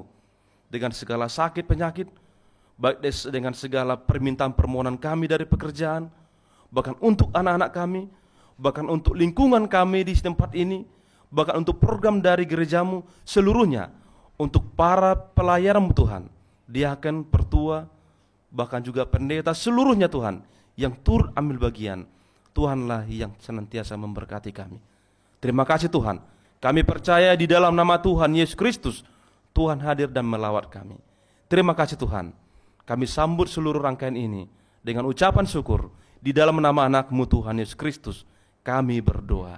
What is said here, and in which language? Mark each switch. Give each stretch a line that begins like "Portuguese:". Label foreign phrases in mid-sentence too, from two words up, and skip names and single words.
Indonesian: Dengan segala sakit penyakit, baik dengan segala permintaan permohonan kami dari pekerjaan, bahkan untuk anak-anak kami, bahkan untuk lingkungan kami di tempat ini, bahkan untuk program dari gerejamu, seluruhnya, untuk para pelayan-Mu Tuhan, diaken, pertua, bahkan juga pendeta, seluruhnya Tuhan, yang turut ambil bagian, Tuhanlah yang senantiasa memberkati kami. Terima kasih Tuhan, kami percaya di dalam nama Tuhan Yesus Kristus, Tuhan hadir dan melawat kami. Terima kasih Tuhan, kami sambut seluruh rangkaian ini dengan ucapan syukur, di dalam nama anak-Mu Tuhan Yesus Kristus, kami berdoa.